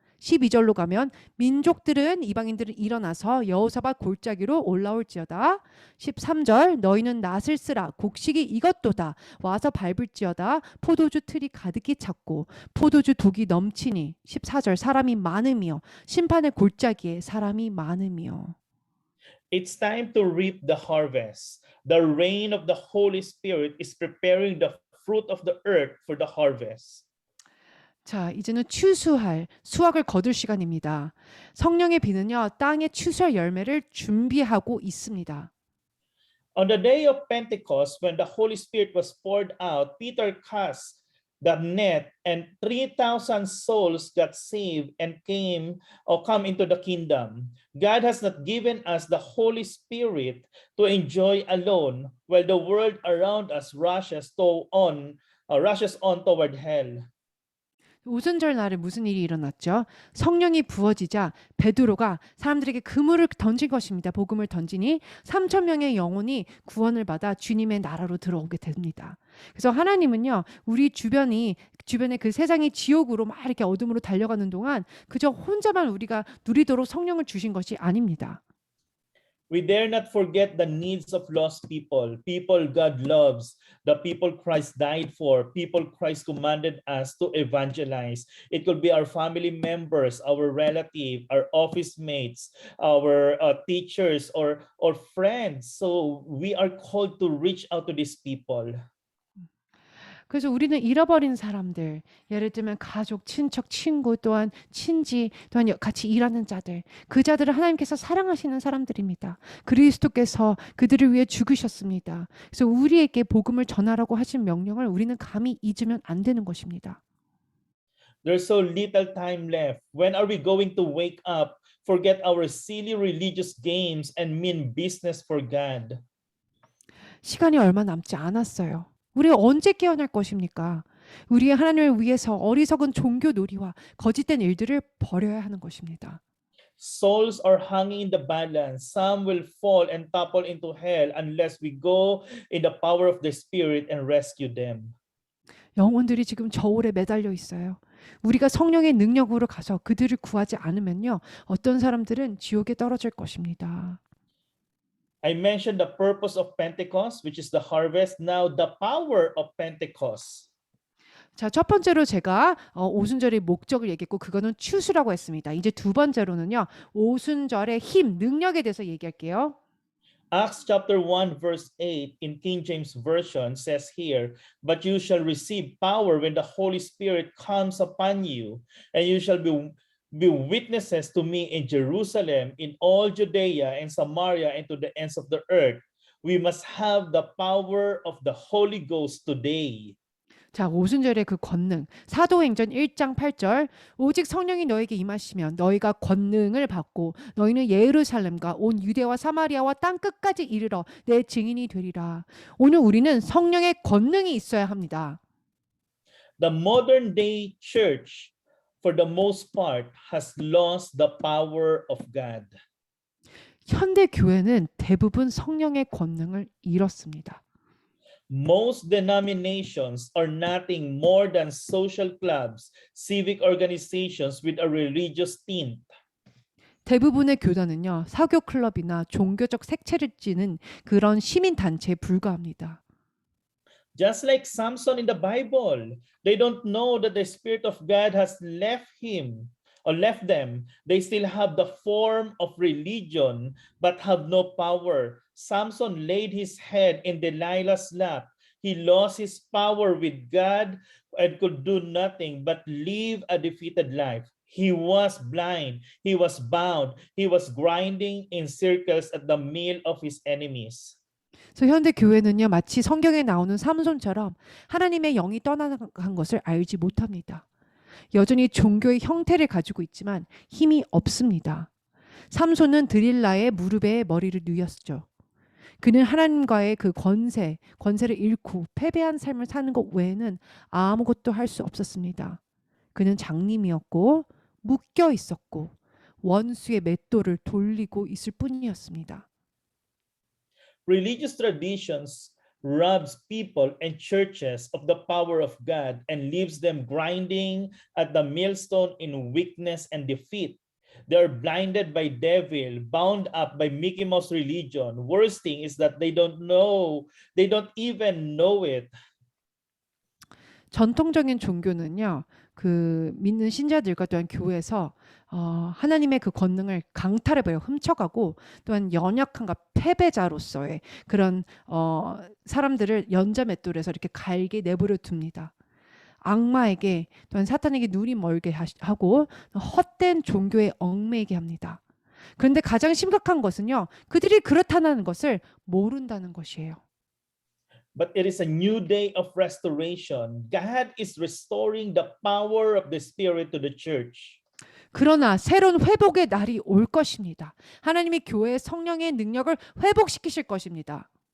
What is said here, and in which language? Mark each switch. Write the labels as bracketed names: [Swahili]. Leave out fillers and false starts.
[Korean] 12절로 가면 민족들은 이방인들은 일어나서 여호사밧 골짜기로 올라올지어다. 13절 너희는 낫을 쓰라 곡식이 익었도다 와서 밟을지어다 포도주 틀이 가득히 찼고 포도주 독이 넘치니 14절 사람이 많으며 심판의 골짜기에 사람이 많으며. [English] It's time to reap the harvest. The rain of the Holy Spirit is preparing the fruit of the earth for the harvest. [Korean] 자, 이제는 수확을 거둘 시간입니다. 성령의 비는요, 땅에 추수할 열매를 준비하고 있습니다. [English] On the day of Pentecost, when the Holy Spirit was poured out, Peter cast the net, and 3,000 souls got saved and come into the kingdom. God has not given us the Holy Spirit to enjoy alone, while the world around us rushes on toward hell. [Korean] 오순절 날에 무슨 일이 일어났죠? 성령이 부어지자 베드로가 사람들에게 그물을 던진 것입니다. 복음을 던지니 3천 명의 영혼이 구원을 받아 주님의 나라로 들어오게 됩니다. 그래서 하나님은요, 우리 주변에 그 세상이 지옥으로 막 이렇게 어둠으로 달려가는 동안 그저 혼자만 우리가 누리도록 성령을 주신 것이 아닙니다. [English] We dare not forget the needs of lost people God loves, the people Christ died for, people Christ commanded us to evangelize. It could be our family members, our relative, our office mates, our teachers, or friends. So we are called to reach out to these people. [Korean] 그래서 우리는 잃어버린 사람들, 예를 들면 가족, 친척, 친구, 또한 친지, 또한 같이 일하는 자들, 그 자들을 하나님께서 사랑하시는 사람들입니다. 그리스도께서 그들을 위해 죽으셨습니다. 그래서 우리에게 복음을 전하라고 하신 명령을 우리는 감히 잊으면 안 되는 것입니다. [English] There's so little time left. When are we going to wake up, forget our silly religious games, and mean business for God? [Korean] 시간이 얼마 남지 않았어요. 우리 언제 깨어날 것입니까? 우리의 하나님을 위해서 어리석은 종교 놀이와 거짓된 일들을 버려야 하는 것입니다. [English] Souls are hanging in the balance. Some will fall and topple into hell unless we go in the power of the Spirit and rescue them. [Korean] 영혼들이 지금 저울에 매달려 있어요. 우리가 성령의 능력으로 가서 그들을 구하지 않으면요, 어떤 사람들은 지옥에 떨어질 것입니다. [English] I mentioned the purpose of Pentecost, which is the harvest. Now the power of Pentecost. [Korean] 자, 첫 번째로 제가 오순절의 목적을 얘기했고 그거는 추수라고 했습니다. 이제 두 번째로는요, 오순절의 힘, 능력에 대해서 얘기할게요. [English] Acts chapter 1 verse 8 in King James Version says here, "But you shall receive power when the Holy Spirit comes upon you, and you shall be witnesses to me in Jerusalem, in all Judea and Samaria, and to the ends of the earth." We must have the power of the Holy Ghost today. [Korean] 자, 오순절의 그 권능. 사도행전 1장 8절. 오직 성령이 너에게 임하시면 너희가 권능을 받고 너희는 예루살렘과 온 유대와 사마리아와 땅 끝까지 이르러 내 증인이 되리라. 오늘 우리는 성령의 권능이 있어야 합니다. [English] The modern day church, for the most part, has lost the power of God. [Korean] 현대 교회는 대부분 성령의 권능을 잃었습니다. [English] Most denominations are nothing more than social clubs, civic organizations with a religious tint. [Korean] 대부분의 교단은요, 사교 클럽이나 종교적 색채를 띠는 그런 시민 단체에 불과합니다. [English] Just like Samson in the Bible, they don't know that the Spirit of God has left him or left them. They still have the form of religion but have no power. Samson laid his head in Delilah's lap. He lost his power with God and could do nothing but live a defeated life. He was blind. He was bound. He was grinding in circles at the mill of his enemies. [Korean] 그래서 현대 교회는요, 마치 성경에 나오는 삼손처럼 하나님의 영이 떠나간 것을 알지 못합니다. 여전히 종교의 형태를 가지고 있지만 힘이 없습니다. 삼손은 드릴라의 무릎에 머리를 누였죠. 그는 하나님과의 그 권세를 잃고 패배한 삶을 사는 것 외에는 아무것도 할 수 없었습니다. 그는 장님이었고 묶여 있었고 원수의 맷돌을 돌리고 있을 뿐이었습니다. [English] Religious traditions robs people and churches of the power of God and leaves them grinding at the millstone in weakness and defeat. They are blinded by devil, bound up by Mickey Mouse religion. Worst thing is that they don't even know it. [Korean] 전통적인 종교는요, 그 믿는 신자들과 또한 교회에서 하나님의 그 권능을 강탈해버려 훔쳐가고 또한 연약한가 패배자로서의 그런 사람들을 연자맷돌에서 이렇게 갈게 내버려 둡니다. 악마에게 또한 사탄에게 눈이 멀게 하고 헛된 종교에 얽매이게 합니다. 그런데 가장 심각한 것은요, 그들이 그렇다는 것을 모른다는 것이에요. [English] But it is a new day of restoration. God is restoring the power of the Spirit to the church. [Korean] 그러나 새로운 회복의 날이 올 것입니다. 하나님이 교회의 성령의 능력을 회복시키실 것입니다.